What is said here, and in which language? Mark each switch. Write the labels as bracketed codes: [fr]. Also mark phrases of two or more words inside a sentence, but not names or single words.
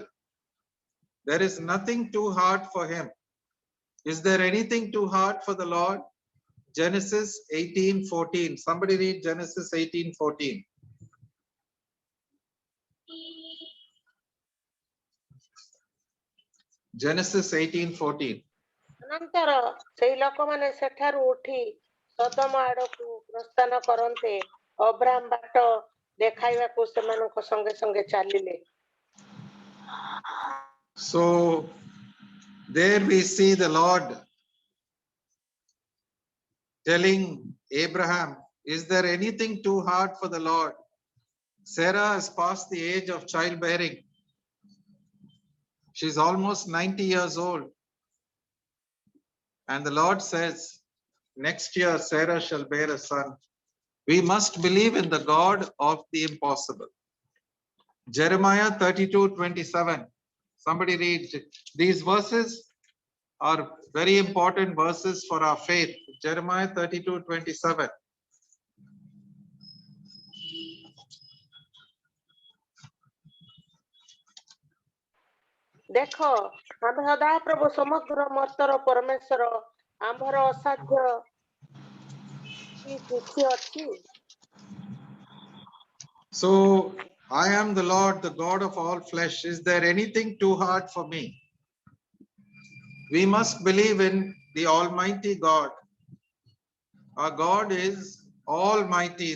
[en] There is nothing too hard for him. Is there anything too hard for the Lord? Genesis 18:14. Somebody read Genesis 18:14. Genesis 18:14. [or] ଅନନ୍ତର ସେଇ ଲୋକମାନେ ସେଠାରୁ ଉଠି ସଦମ ଆଡକୁ ପ୍ରସ୍ଥାନ କରନ୍ତେ ଅବ୍ରାମ ବାଟ ଦେଖାଇବାକୁ ସେମାନଙ୍କ ସଙ୍ଗେ ସଙ୍ଗେ ଚାଲିଲେ। [en] So there we see the Lord telling Abraham, is there anything too hard for the Lord? Sarah has passed the age of childbearing. She's almost 90 years old. And the Lord says, next year Sarah shall bear a son. We must believe in the God of the impossible. Jeremiah 32:27. Somebody read. These verses are very important verses for our faith. Jeremiah 32:27. [or] ଦେଖ ଆମେ ସଦାପ୍ରଭୁ ସମଗ୍ର ମର୍ତ୍ତର ପରମେଶ୍ୱର, ଆମ୍ଭର ଅସାଧ୍ୟ କି କିଛି ଅଛି? [en] So I am the Lord, the God of all flesh. Is there anything too hard for me? We must believe in the Almighty God. Our God is almighty.